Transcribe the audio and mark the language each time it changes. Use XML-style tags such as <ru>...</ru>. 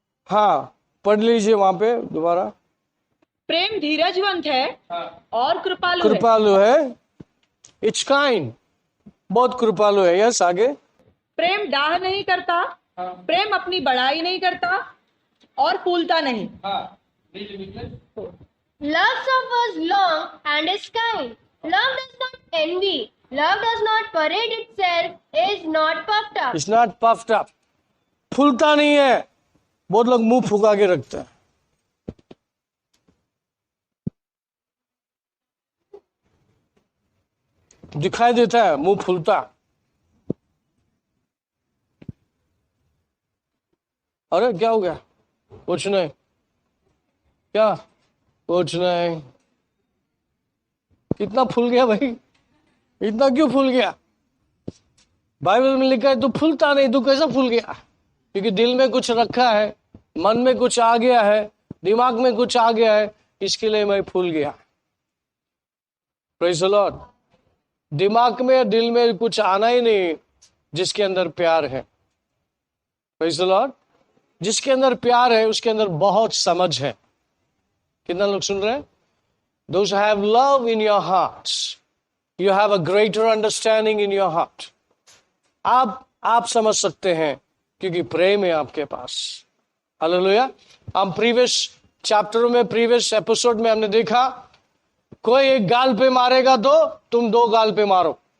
<hi>हाँ, पढ़ लीजिए वहां पे दोबारा। प्रेम धीरजवंत है और कृपालु है। कृपालु है,</hi> <en>it's kind,</en> <hi>बहुत कृपालु है। यस, आगे। प्रेम डाह नहीं करता, प्रेम अपनी बड़ाई नहीं करता और फूलता नहीं।</hi> <en>Love suffers long and is kind. Love does not envy. Love does not parade itself, is not puffed up. It's not puffed up,</en> <hi>फूलता नहीं है। बहुत लोग मुंह फुका के रखते हैं। दिखाई देता है मुंह फूलता। अरे क्या हो गया? कुछ नहीं। क्या? कुछ नहीं। कितना फूल गया भाई? इतना क्यों फूल गया? बाइबल में लिखा है तू फूलता नहीं, तू कैसा फूल गया? क्योंकि दिल में कुछ रखा है, मन में कुछ आ गया है, दिमाग में कुछ आ गया है, इसके लिए मैं फूल गया। Praise the Lord. दिमाग में, दिल में कुछ आना ही नहीं जिसके अंदर प्यार है। Praise the Lord. जिसके अंदर प्यार है उसके अंदर बहुत समझ है। कितना लोग सुन रहे हैं?</hi> <en>Those who have love in your hearts, you have a greater understanding in your heart.</en> <hi>आप समझ सकते हैं क्योंकि प्रेम है आपके पास। हालेलुया। हम प्रीवियस चैप्टर में, प्रीवियस एपिसोड में हमने देखा, कोई एक गाल पे मारेगा तो तुम 2 गाल पे मारो।</hi>